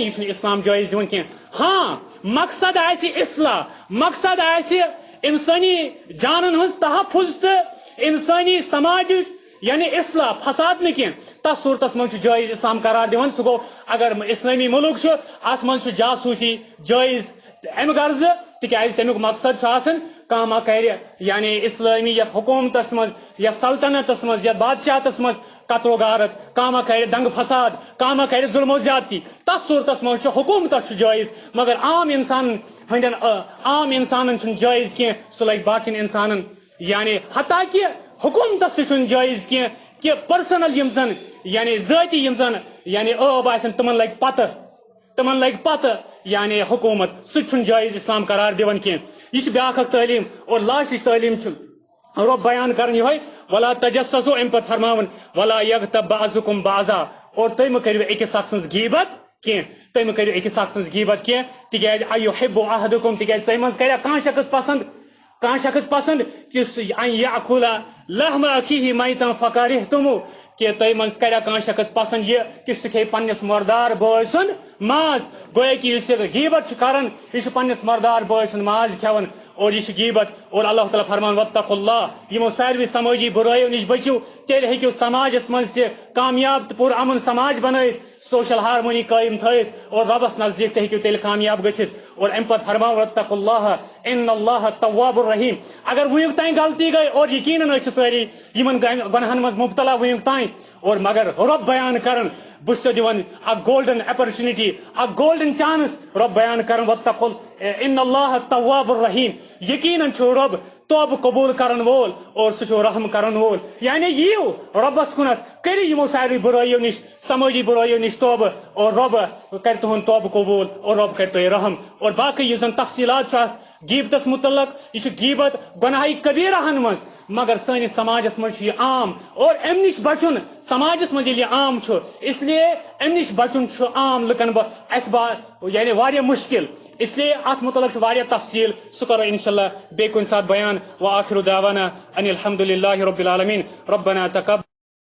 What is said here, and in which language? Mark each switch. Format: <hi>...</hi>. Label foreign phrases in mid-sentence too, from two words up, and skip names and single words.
<ks>یہِ چھُنہٕ اسلام جٲیز دِوان کینٛہہ ہاں مقصد آسہِ اصلاح مقصد آسہِ انسٲنی جانن ہٕنٛز تحفظ تہٕ انسٲنی سماجٕچ یعنی اصلاح فساد نہٕ کینٛہہ تتھ صورتس منٛز چھُ جٲیز اسلام قرار دِوان سُہ گوٚو اگر اسلٲمی مُلک چھُ اتھ منٛز چھُ جاسوٗسی جٲیز ام غرض تکیاز تمیک مقصد کما کر یعنی اسلامی یت حکومتس مز یا سلطنتس مز یا بادشاہتس مز قتل و غارت کما کر دنگ فساد کما کر ظلم و زیادتی تس صورتس مز حکومتس جائز مگر عام انسان ہندین عام انسانن جائز کی سہ لگ باقین انسانن یعنی حتیٰ کہ حکومتس تہ جائز کی کہ پرسنل یم زن یعنی ذاتی یم زن یعنی عب آسن تمن لگ پتہ یعنی حکومت سہ جائز اسلام قرار دِوان کی یہ بیاکھ تعلیم اور لاسٹچ تعلیم رب بیان کرن یہ</ks> <ar>ولا تجسسوا</ar> <ks>ام پت فرماون</ks> <ar>ولا یغتب بعضکم بعضا</ar> <ks>اور تُہۍ مہ کٔرِو أکِس اکھ سٕنٛز غیبت کی تُہۍ مہ کٔرِو أکِس اکھ سٕنٛز غیبت کی تکیاز</ks> <ar>ایحب احدکم</ar> <ks>تکیاز تُہۍ منٛز کریا کانٛہہ شخص پسند کہ</ks> <ar>ان یاکل لحم اخیہ میتا فکرہتموہ</ar> <ks>کہ تُہۍ منٛز کریا کانٛہہ شخص پسند یہ کہ سہ کھیہِ پننس مردار بٲے سُنٛد ماز گویا کہ ییٚلہِ سہ غیبت کران یہ پننس مردار بٲے سُنٛد ماز کھٮ۪وان اور یہ غیبت اور اللہ تعالیٰ فرمان</ks> <ar>واتقوا اللہ</ar> <ks>یمو ساروی سمٲجی برٲیو نش بچو تیٚلہِ ہیٚکِو سماجس منٛز تہِ کامیاب تہٕ پوٗرٕ امن سماج بنٲیِتھ</ks> <en>social harmony</en> <ks>قائم تھٲیِتھ اور ربس نزدیک تہِ ہیٚکِو تیٚلہِ کامیاب گٔژھِتھ اور امہِ پتہٕ فرمان</ks> <ar>واتقوا اللہ ان اللہ تواب الرحیم</ar> <ks>اگر ونیُک تام غلطی گئی اور یقیناً ٲسۍ سٲری یمن گۄنہن منٛز مبتلا ونیُک تام اور مگر رب بیان کرن بہٕ چھُسو دِوان اکھ</ks> <en>golden opportunity</en> <ks>اکھ</ks> <en>golden chance</en> <ks>رب بیان کرن</ks> <ar>واتقوا ان اللہ تواب الرحیم</ar> <ks>یقیناً چھُ رب توبہ قبول کرن وول اور سہ رحم کرن وول یعنی یِیو ربس کُنتھ کٔرِو یمو ساروی برٲیو نش سمٲجی برٲیو نش توبہ اور رب کر تہند توبہ قبول اور رب کر تۄہہِ رحم اور باقی یُس زن تفصیلات چھُ اتھ غیبتس متعلق یہ غیبت گناہ کبیرہن مز مگر سٲنِس سماجس مز یہ عام اور ام نش بچن سماجس مز یہ عام چھُ</ks> <ur>اس لیے</ur> <ks>ام نش بچن عام لکن یعنی واریاہ مشکل</ks> <ur>اس لیے</ur> <ks>ات متعلق واریاہ تفصیل سہ کرو انشاءاللہ بیٚیہِ کُنہِ ساتہٕ بیان</ks> <ar>وآخر دعوانا ان الحمد للہ رب العالمین ربنا تقبل</ar>